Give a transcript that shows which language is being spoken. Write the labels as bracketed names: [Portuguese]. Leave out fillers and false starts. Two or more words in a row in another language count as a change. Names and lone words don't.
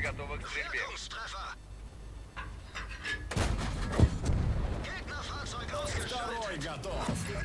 [Russian] Готовы к стрельбе. [German] Wirkungstreffer. Gegnerfahrzeug ausgeschaltet. [Russian] Второй готов.